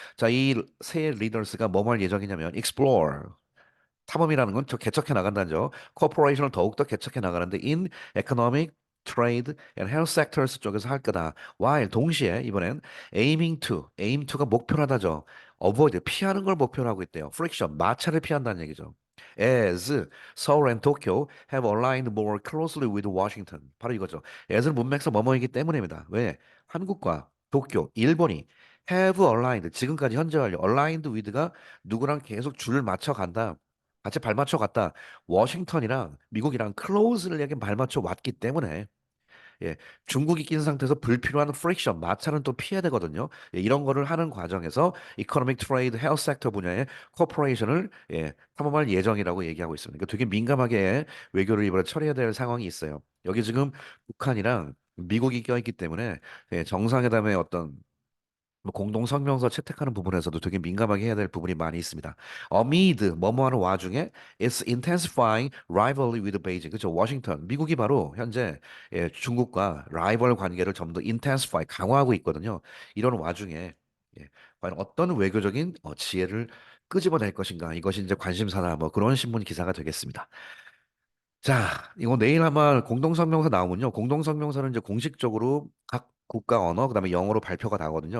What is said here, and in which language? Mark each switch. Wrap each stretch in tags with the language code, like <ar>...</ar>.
<ko>자, 이 새 리더스가 뭐할 예정이냐면 explore 탐험이라는 건 저 개척해 나간다는 죠. 코퍼레이션을 더욱더 개척해 나가는데</ko> <en>in economic, trade and health sectors</en> <ko>쪽에서 할 거다. while 동시에 이번엔</ko> <en>aim to</en> <ko>가 목표하다죠. avoid 피하는 걸 목표로 하고 있대요. friction 마찰을 피한다는 얘기죠.</ko> <en>as Seoul and Tokyo have aligned more closely with Washington.</en> <ko>바로 이거죠. as는 문맥서 뭐뭐이기 때문입니다. 왜? 한국과 도쿄, 일본이</ko> <en>have aligned</en> <ko>지금까지 현재 완료 aligned with가 누구랑 계속 줄을 맞춰 간다. 같이 발맞춰 갔다. 워싱턴이랑 미국이랑 클로즈를 이렇게 발맞춰 왔기 때문에 예, 중국이 낀 상태에서 불필요한 프릭션, 마찰은 또 피해야 되거든요. 예, 이런 거를 하는 과정에서 이코노믹 트레이드 헬스 섹터 분야의 코퍼레이션을 탐험할 예정이라고 얘기하고 있습니다. 그러니까 되게 민감하게 외교를 이번에 처리해야 될 상황이 있어요. 여기 지금 북한이랑 미국이 껴있기 때문에 정상회담의 어떤 뭐 공동 성명서 채택하는 부분에서도 되게 민감하게 해야 될 부분이 많이 있습니다.</ko> <en>amid</en> <ko>뭐뭐하는 와중에</ko> <en>it's intensifying rivalry with Beijing.</en> <ko>그렇죠. 워싱턴, 미국이 바로 현재 중국과 라이벌 관계를 좀 더 intensify 강화하고 있거든요. 이런 와중에 과연 어떤 외교적인 지혜를 끄집어낼 것인가 이것이 이제 관심사나 뭐 그런 신문 기사가 되겠습니다. 자, 이거 내일 아마 공동성명서 나오면요. 공동성명서는 이제 공식적으로 각 국가 언어, 그다음에 영어로 발표가 나거든요.</ko>